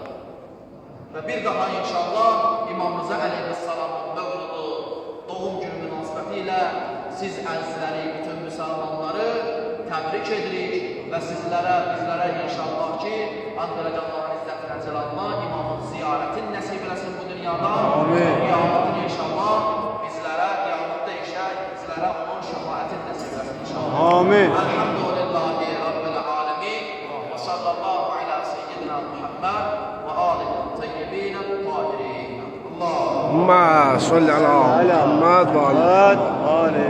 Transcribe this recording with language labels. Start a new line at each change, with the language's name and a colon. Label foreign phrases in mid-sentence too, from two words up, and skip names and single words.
Azerbaijani: Və bir daha inşallah İmam Rıza Aleyhisselam'ın mövludu, doğum günü münasibəti ilə siz əzizləri, bütün müsəlmanları təbrik edirik və sizlərə, bizlərə inşallah ki, Allah'ın izzətinə cəlalına imamın ziyarətin nəsib eləsin bu dünyada. Qiyamətini inşallah bizlərə, qiyamətdə bizlərə onun şəfaətin nəsib eləsin inşallah. Amin.
Arabic: الحمد لله رب العالمين و صلى الله على سيدنا محمد و آله طيبين طاهرين. اللهم صل على محمد وعلى آله